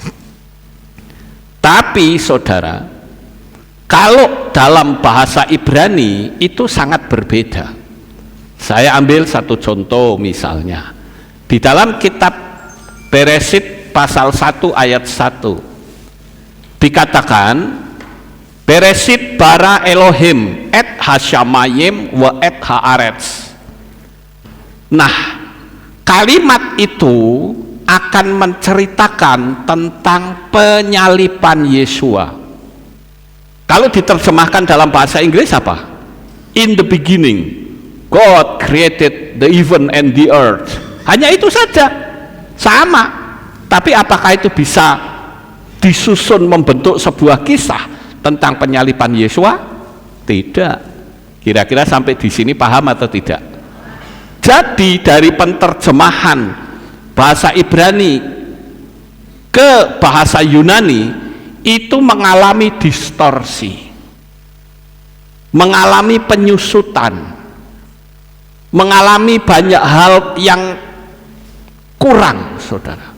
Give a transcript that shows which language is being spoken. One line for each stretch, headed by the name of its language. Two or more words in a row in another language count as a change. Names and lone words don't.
Indonesian: Tapi saudara, kalau dalam bahasa Ibrani itu sangat berbeda. Saya ambil satu contoh misalnya. Di dalam kitab Beresit pasal 1 ayat 1 dikatakan,
Hebrew: בראשית ברא אלוהים את השמים ו את הארץ.
Indonesian: Nah, kalimat itu akan menceritakan tentang penyalipan Yesua. Kalau diterjemahkan dalam bahasa Inggris apa?
English: In the beginning God created the heaven and the earth.
Indonesian: Hanya itu saja, sama. Tapi apakah itu bisa disusun membentuk sebuah kisah tentang penyalipan Yesua? Tidak. Kira-kira sampai di sini paham atau tidak? Jadi dari penerjemahan bahasa Ibrani ke bahasa Yunani itu mengalami distorsi, mengalami penyusutan, mengalami banyak hal yang kurang, saudara.